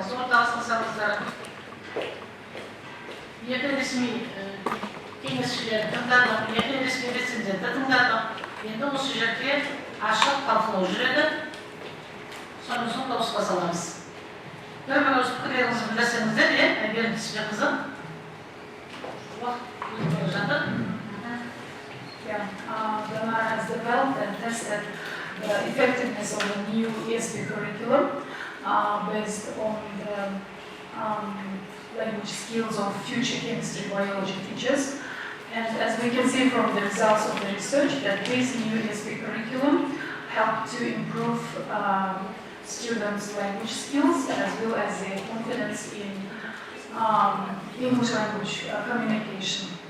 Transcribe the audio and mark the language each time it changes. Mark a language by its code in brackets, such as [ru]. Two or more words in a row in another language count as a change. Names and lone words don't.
[kk] тоқталсаңыздар, екі ресми кеңесшілерді тыңдадық, екі ресми рецензентті тыңдадық. Енді осы жерде ашық талқылау жүреді. Соның соң дауысқа саламыз. Бір өз пікірлеріңізді білдірсеңіздер, Әйгерім Түсіпбек қызы. Уақыт өтіп жатыр. [en] DANARA has developed and tested the effectiveness of the new ESP curriculum based on the language skills of future chemistry biology teachers. And as we can see from the results of the research, that this new ESP curriculum helped to improve students' language skills as well as their confidence in English language communication.